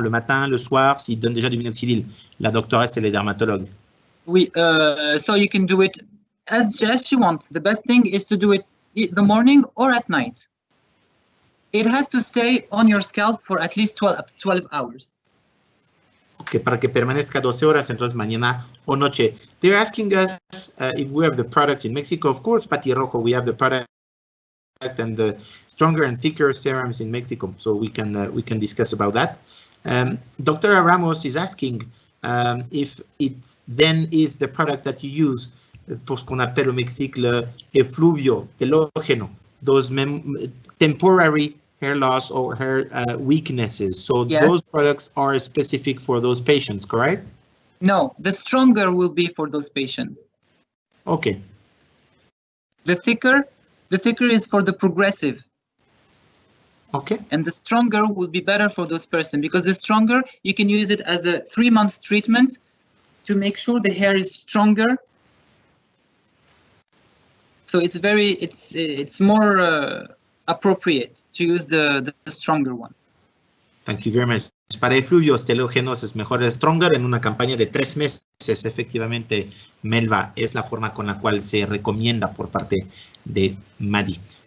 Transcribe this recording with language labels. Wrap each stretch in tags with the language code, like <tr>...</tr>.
<fr>Le matin, le soir, s'il donne déjà du minoxidil? La doctoresse, elle est dermatologue.</fr> <en>Oui, so you can do it as she wants. The best thing is to do it in the morning or at night. It has to stay on your scalp for at least 12 hours.</en> <es>Okay, para que permanezca 12 horas, entonces mañana o noche.</es> <en>They're asking us if we have the products in Mexico. Of course, Pati Rojo, we have the product and the stronger and thicker serums in Mexico, so we can discuss about that. Dr. Ramos is asking if it then is the product that you use</en> <fr>pour ce qu'on appelle au Mexique le effluvio, telógeno,</fr> <en>those temporary hair loss or hair weaknesses. So Yes. those products are specific for those patients, correct? No, the stronger will be for those patients. Okay. The thicker is for the progressive. Okay. And the stronger will be better for those person, because the stronger, you can use it as a 3-month treatment to make sure the hair is stronger. So it's more appropriate to use the stronger one. Thank you very much.</en> <es>Para efluvios telógenos es mejor el stronger en una campaña de 3 meses. Efectivamente, Melva, es la forma con la cual se recomienda por parte de Mahdi.</es>